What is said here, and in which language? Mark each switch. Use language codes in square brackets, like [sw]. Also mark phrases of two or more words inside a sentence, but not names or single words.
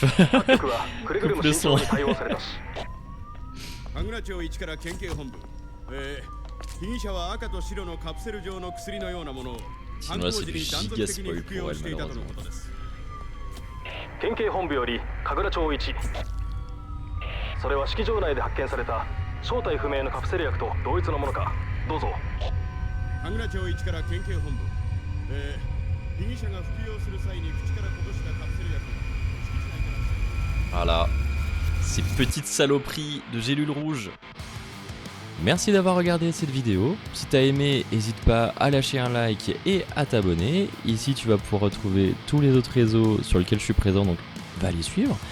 [fr] Coupe le son. Sinon là c'est du giga spoil pour elle malheureusement. [ja] 県警本部より神楽町1。それは式場内で発見された正体不明のカプセル薬と同一のものか。どうぞ。神楽町1から県警本部。被疑者が服用する際に口からこぼしたカプセル薬。 [fr] Voilà, ces petites saloperies de gélules rouges. Merci d'avoir regardé cette vidéo. Si t'as aimé, n'hésite pas à lâcher un like et à t'abonner. Ici, tu vas pouvoir retrouver tous les autres réseaux sur lesquels je suis présent, donc va les suivre.